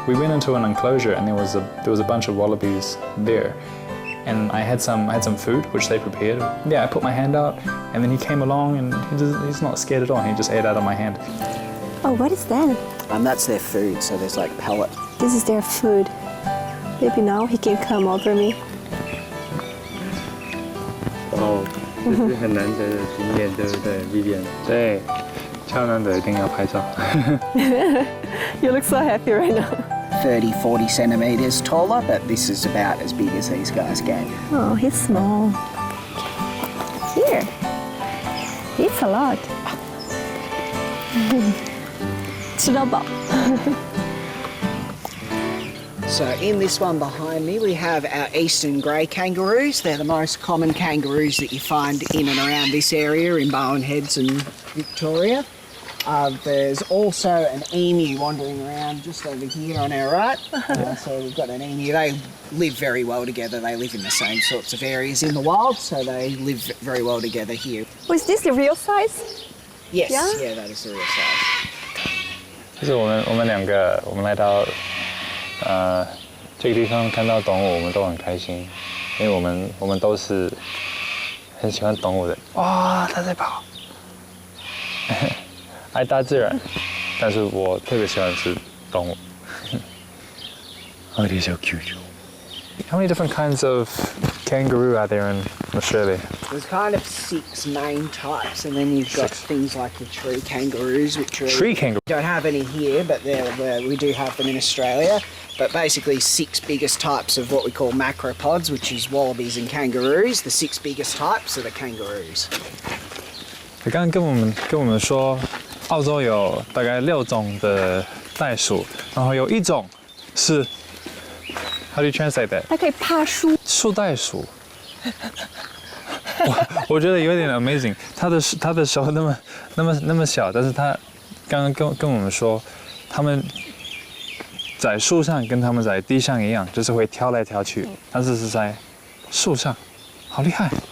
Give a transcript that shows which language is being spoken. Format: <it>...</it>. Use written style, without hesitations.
<en>We went into an enclosure and there was a bunch of wallabies there, and I had some food which they prepared. Yeah, I put my hand out and then he came along and he's not scared at all. He just ate out of my hand. Oh, what is that? That's their food, so there's like pellet. This is their food. Maybe now he can come over me.</en> <zh>哦，这是很难得的经验，对不对 ，Vivian？对，超难得，一定要拍照。</zh> <en>You look so happy right now. 30-40 centimeters taller, but this is about as big as these guys get. Oh, he's small. Here. Eats a lot.</en> <zh>吃到饱。</zh> <en>So in this one behind me, we have our eastern grey kangaroos. They're the most common kangaroos that you find in and around this area in Bowen Heads and Victoria. There's also an emu wandering around just over here on our right. So we've got an emu. They live very well together. They live in the same sorts of areas in the wild, so they live very well together here. Was this the real size? Yes, Yeah? yeah, that is the real size.</en> <zh>就是我们两个，我们来到这个地方看到动物，我们都很开心，因为我们都是很喜欢动物的。哇，它在跑，爱大自然，但是我特别喜欢吃动物。</zh> <en>Oh, they're so cute. How many different kinds of kangaroo are there in Australia? There's kind of 6 main types, and then you've got things like the tree kangaroos, which are... Tree kangaroo? We don't have any here, but we do have them in Australia. But basically 6 biggest types of what we call macropods, which is wallabies and kangaroos. The 6 biggest types are the kangaroos.</en> <zh>他刚刚跟我们说，澳洲有大概6种的袋鼠，然后有一种是</zh> <en>How do you translate that?</en> <zh>它可以爬树。树袋鼠。我觉得有点</zh> <en>amazing。</en> <zh>他的手那么小，但是他刚刚跟我们说，他们在树上跟他们在地上一样，就是会跳来跳去，但是是在树上，好厉害。</zh>